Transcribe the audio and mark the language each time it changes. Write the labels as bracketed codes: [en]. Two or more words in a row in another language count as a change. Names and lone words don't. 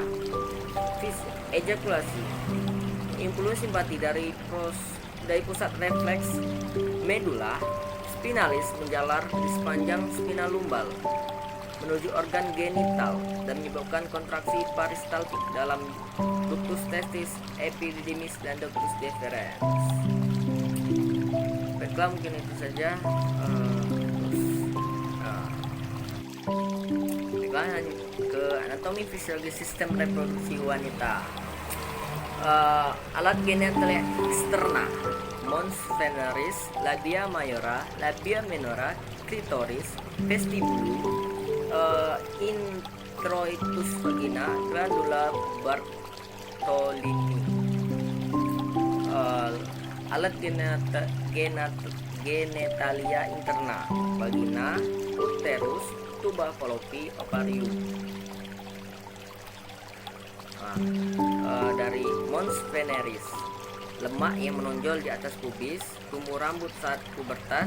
[id] Ejakulasi, impuls simpati dari pusat refleks [la] medula spinalis [id] menjalar di sepanjang spina lumbal menuju organ genital dan menyebabkan kontraksi peristaltik dalam [la] ductus testis, [id] epididymis, dan [la] ductus deferens. [id] Baiklah, mungkin itu saja. Baiklah, lanjut ke anatomi fisiologi sistem reproduksi wanita. Alat genitalia eksterna: [la] mons veneris, labia majora, labia minora, [id] clitoris, vestibulum, [la] introitus vagina, glandula Bartolini. [id] Alat genitalia interna: vagina, uterus, tuba fallopi, ovarium. Dari [la] mons veneris, [id] lemak yang menonjol di atas pubis, tumbuh rambut saat pubertas.